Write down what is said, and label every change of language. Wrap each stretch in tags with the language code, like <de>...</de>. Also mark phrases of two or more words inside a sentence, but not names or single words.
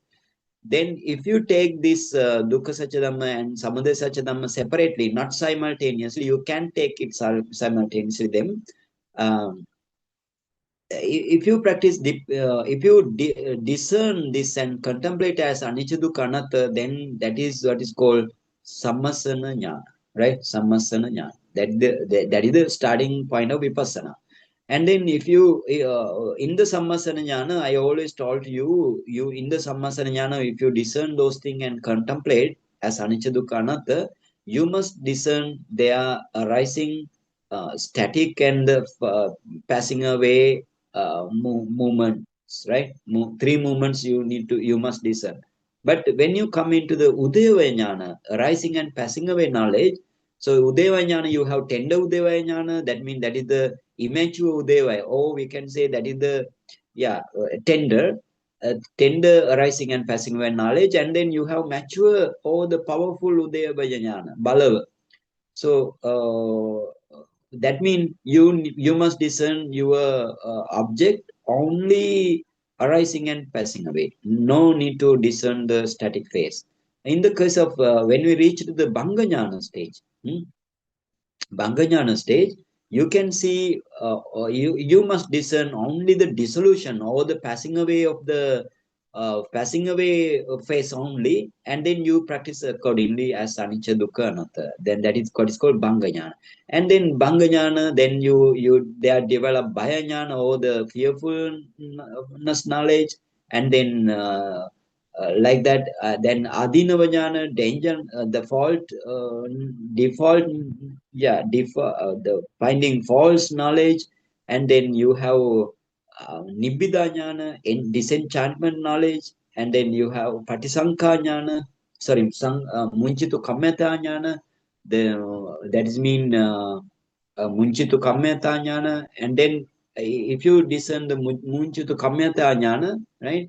<en>Then if you take this</en> <pi>Dukkha Satya Dhamma</pi> <en>and</en> <pi>Samudaya Satya Dhamma</pi> <en>separately, not simultaneously, you can take it simultaneously them. Um, if you practice, if you discern this and contemplate as</en> <pi>anicca dukkha anatta,</pi> <en>then that is what is called</en> <pi>sammasana jnana,</pi> <en>right?</en> <pi>Sammasana jnana.</pi> <en>That is the starting point of vipassana. And then if you in the</en> <pi>sammasana jnana,</pi> <en>I always told you in the</en> <pi>sammasana jnana,</pi> <en>if you discern those things and contemplate as</en> <pi>anicca dukkha anatta,</pi> <en>you must discern their arising, static and passing away movements, right? Three movements you must discern. But when you come into the</en> <pi>udayava jnana,</pi> <en>arising and passing away knowledge, so</en> <pi>udayava jnana,</pi> <en>you have tender</en> <pi>udayava jnana,</pi> <en>that means that is the immature udayava, or we can say that is the tender arising and passing away knowledge, and then you have mature or the powerful</en> <pi>udayava jnana, balava.</pi> <en>So that means you must discern your object only arising and passing away. No need to discern the static phase. In the case of when we reach to the Bhanga stage, Bhanga stage, you can see you must discern only the dissolution or the passing away of the passing away phase only, and then you practice accordingly as</en> <pi>anicca dukkha anatta.</pi> <en>Then that is what is called Bhanga. And then Bhanga, then they are developed Bhaya or the fearfulness knowledge, and then like that, then</en> <pi>Adinava Jnana,</pi> <en>danger, the fault, default, the finding false knowledge, and then you have</en> <pi>Nibbida Jnana,</pi> <en>in disenchantment knowledge, and then you have</en> <pi>Patisankha Jnana, Munchitu Kammeta Jnana,</pi> <en>that is mean</en> <pi>Munchitu Kammeta Jnana,</pi> <en>and then if you discern the</en> <pi>Munchitu Kammeta Jnana,</pi> <en>right?</en>